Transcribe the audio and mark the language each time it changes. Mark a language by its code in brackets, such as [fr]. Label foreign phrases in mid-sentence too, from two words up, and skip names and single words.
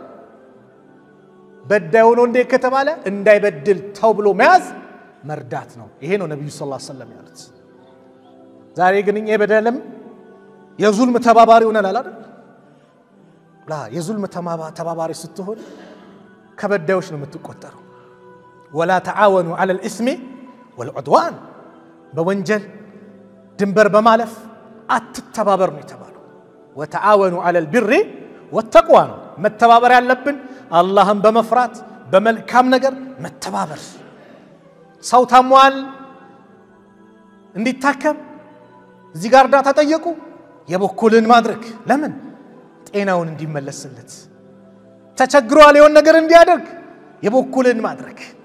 [am] በዳይ ሆኖ እንደ ከተባለ እንዳይበድል ተው ብሎ መያዝ መርዳት ነው ይሄ ነው ነብዩ ሰለላሁ [ar] عليه وسلم [am] ያሉት ዛሬ ግን እኛ በደልም የዙልም ተባባሪ ሆነናል አይደል ላ የዙልም ተባባሪ ስትሆን ከበዳዮች ነው የምትቆጠረው [ar] ولا تعاونوا على الاثم والعدوان [am] በወንጀል ድንበር በማለፍ አትተባበር ነው የተባለው [ar] وتعاونوا على البر والتقوى [am] መተባበር ያለብን አላህን በመፍራት በመልካም ነገር መተባበር ሰው ታሟል እንዲታከም እዚህ ጋር ዳታ ጠየቁ የበኩልን ማድረግ ለምን ጤናውን እንዲመለስለት ተቸግሯል የሆነ ነገር እንዲያደርግ የበኩልን ማድረግ